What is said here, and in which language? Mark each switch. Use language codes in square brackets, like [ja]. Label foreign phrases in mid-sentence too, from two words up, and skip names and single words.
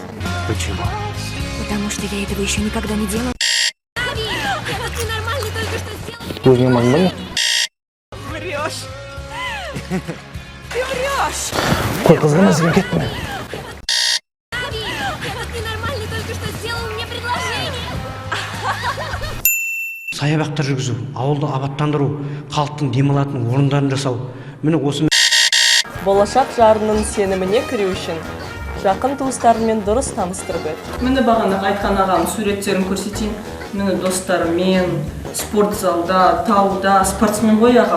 [ru] Почему? Потому что я этого еще никогда не делала. Ты нормально только что сделал. [kk] Өзіңе маңда ма? [ru] Врешь. Ты врешь. [kk] Қой, қызғана сен кеттің. [ru] Ты нормально только что сделал мне предложение. [kk] Саябақтар жүргізу, ауылды абаттандыру, халықтың демалатын орындарын жасау. Міне осы Болашақ жарының сеніміне кіру үшін жақын туыстарымен дұрыс таныстырып ет. Міне бағана айтқан ағам суреттерін көрсетейін. Міне достар, мен спортзалда, тауда, спортсмен ғой ағам.